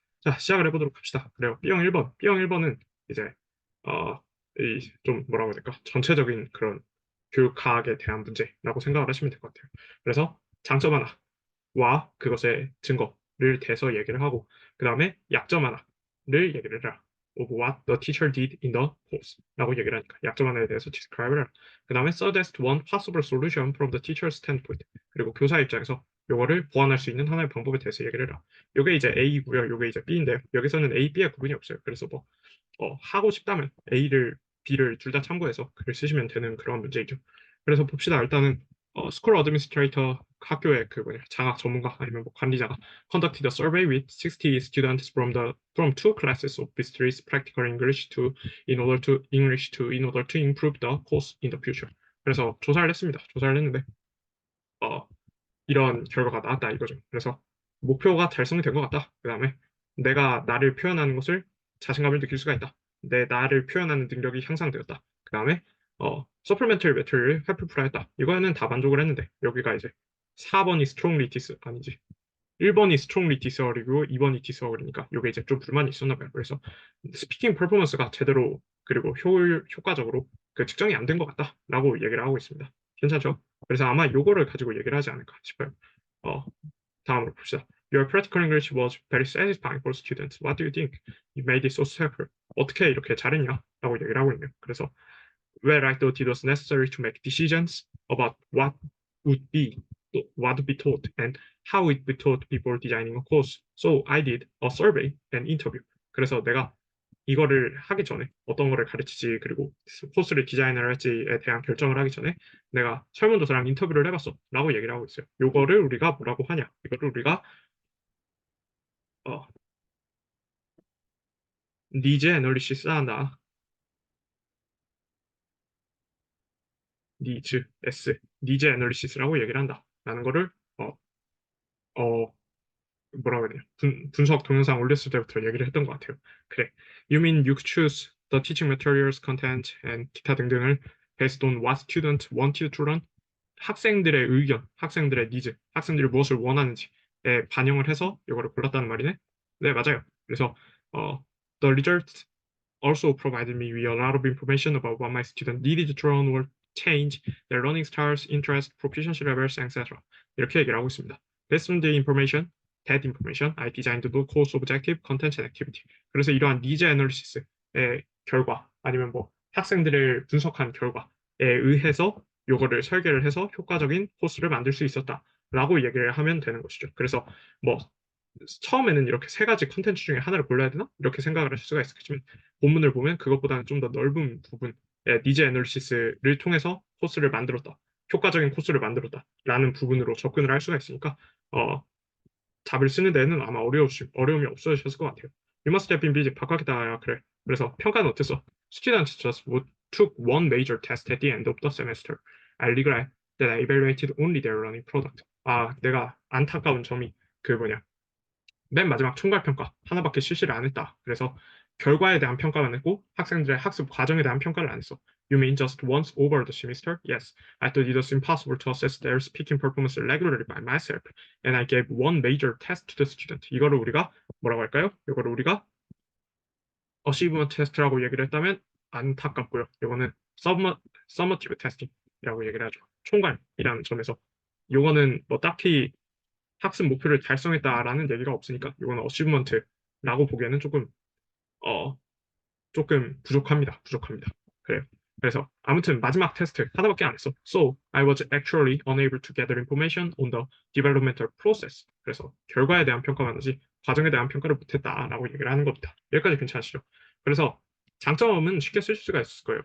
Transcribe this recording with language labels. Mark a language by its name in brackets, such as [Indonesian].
[Korean] 자, 시작을 해보도록 합시다. 그래요. B형 1번. B형 1번은 이제, 어, 좀 뭐라고 해야 될까? 전체적인 그런 교육학에 대한 문제라고 생각을 하시면 될 것 같아요. 그래서 장점 하나와 그것의 증거를 대서 얘기를 하고, 그 다음에 약점 하나를 얘기를 해라. [English] of what the teacher did in the course [Korean] 라고 얘기를 하니까 약점 하나에 대해서 describe를 해라. 그 다음에 [English] suggest one possible solution from the teacher's standpoint. [Korean] 그리고 교사 입장에서 요거를 보완할 수 있는 하나의 방법에 대해서 얘기를 해라. 요게 이제 A고요. 요게 이제 B인데요. 여기서는 A, B의 구분이 없어요. 그래서 뭐 하고 싶다면 A를 B를 둘 다 참고해서 글을 쓰시면 되는 그런 문제이죠. 그래서 봅시다. 일단은 스쿨 어드미니스트레이터 학교의 그 뭐냐 장학 전문가 아니면 뭐 관리자가 [English] conducted a survey with 60 students from two classes of Bistris Practical English to in order to improve the course in the future. [Korean] 그래서 조사를 했습니다. 조사를 했는데 어, 이런 결과가 나왔다 이거죠. 그래서 목표가 달성된 것 같다. 그 다음에 내가 나를 표현하는 것을 자신감을 느낄 수가 있다. 내 나를 표현하는 능력이 향상되었다. 그 다음에 서플멘터리 매터리를 회피풀이했다. 이거는 다 만족을 했는데 여기가 이제 4번이 스트롱리 디스 아니지 1번이 스트롱리 디스어리고 2번이 디스어리니까 이게 이제 좀 불만이 있었나 봐요. 그래서 스피킹 퍼포먼스가 제대로 그리고 효과적으로 그 측정이 안 된 것 같다라고 얘기를 하고 있습니다. 괜찮죠? 그래서 아마 요거를 가지고 얘기를 하지 않을까 싶어요. 어, 다음으로 봅시다. [English] Your practical English was very satisfying for students. What do you think? You made it so simple. [Korean] 어떻게 이렇게 잘했냐? 라고 얘기를 하고 있네요. [English] 그래서 where I thought it was necessary to make decisions about would be what would be taught and how it would be taught before designing a course. So I did a survey and interview. [Korean] 그래서 내가 이거를 하기 전에 어떤 거를 가르치지 그리고 코스를 디자인을 할지에 대한 결정을 하기 전에 내가 설문조사랑 인터뷰를 해봤어 라고 얘기를 하고 있어요. 요거를 우리가 뭐라고 하냐? 이거를 우리가 어, 니즈 애널리시스 한다. 니즈 애널리시스라고 얘기를 한다. 라는 거를 어, 어, 뭐라고 해야 되냐 분석 동영상 올렸을 때부터 얘기를 했던 것 같아요. 그래. [English] You mean you choose the teaching materials, content, and [Korean] 기타 등등을 [English] based on what student want you to learn? [Korean] 학생들의 의견, 학생들의 니즈, 학생들이 무엇을 원하는지에 반영을 해서 이거를 골랐다는 말이네. 네, 맞아요. [English] 그래서 the results also provided me with a lot of information about what my student needed to learn or change their learning styles, interests, proficiency levels, etc. [Korean] 이렇게 얘기를 하고 있습니다. [English] Based on the information, that information, I designed the course objective, content, and activity. [Korean] 그래서 이러한 니즈 애널리시스의 결과 아니면 뭐 학생들을 분석한 결과에 의해서 요거를 설계를 해서 효과적인 코스를 만들 수 있었다라고 얘기를 하면 되는 것이죠. 그래서 뭐 처음에는 이렇게 세 가지 컨텐츠 중에 하나를 골라야 되나? 이렇게 생각을 하실 수가 있겠지만 본문을 보면 그것보다는 좀 더 넓은 부분의 니즈 애널리시스를 통해서 코스를 만들었다. 효과적인 코스를 만들었다라는 부분으로 접근을 할 수가 있으니까 답을 쓰는 데는 아마 어려움이 없어지셨을 것 같아요. [English] You must have been busy. [Korean] 바꿔겠다. 그래. 그래서 평가는 어땠어? [English] Students just took one major test at the end of the semester. I regret that I evaluated only their learning product. [Korean] 내가 안타까운 점이 그 뭐냐. 맨 마지막 총괄평가 하나밖에 실시를 안 했다. 그래서 결과에 대한 평가만 했고 학생들의 학습 과정에 대한 평가를 안 했어. [English] You mean just once over the semester? Yes. I thought it was impossible to assess their speaking performance regularly by myself, and I gave one major test to the student. [Korean] 이거를 우리가 뭐라고 할까요? 이거를 우리가 achievement test라고 얘기를 했다면 안타깝고요. 이거는 summative testing이라고 얘기를 하죠. 총괄이라는 점에서 이거는 뭐 딱히 학습 목표를 달성했다라는 얘기가 없으니까 이거는 어치브먼트라고 보기에는 어 조금 부족합니다. 그래요. 그래서 아무튼 마지막 테스트 하나밖에 안 했어. [English] So I was actually unable to gather information on the developmental process. [Korean] 그래서 결과에 대한 평가만 하지 과정에 대한 평가를 못했다라고 얘기를 하는 겁니다. 여기까지 괜찮으시죠? 그래서 장점은 쉽게 쓰실 수가 있을 거예요.